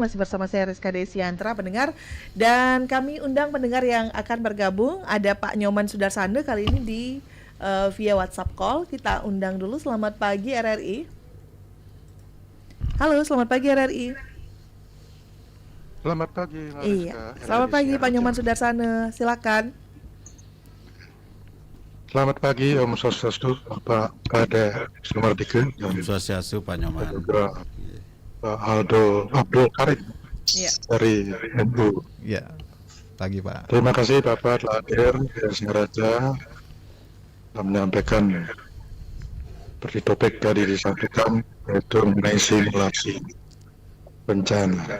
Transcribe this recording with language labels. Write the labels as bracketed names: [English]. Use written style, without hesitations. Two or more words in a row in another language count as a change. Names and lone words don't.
[Indonesian] Masih bersama saya Rizka Desiantra pendengar. Dan kami undang pendengar yang akan bergabung. Ada Pak Nyoman Sudarsana kali ini di via WhatsApp call. Kita undang dulu. Selamat pagi RRI. Halo, selamat pagi RRI. Selamat pagi, Iya. Selamat pagi Pak Nyoman Sudarsana, silakan. Selamat pagi Om Swastiastu, Pak Kadek Sumardike, Om Swastiastu Pak Nyoman. juga Pak Abdul Karim dari NU. Ya, pagi Pak. Terima kasih Bapak telah hadir di Singaraja dan menyampaikan seperti topik tadi disampaikan, yaitu mengenai simulasi bencana.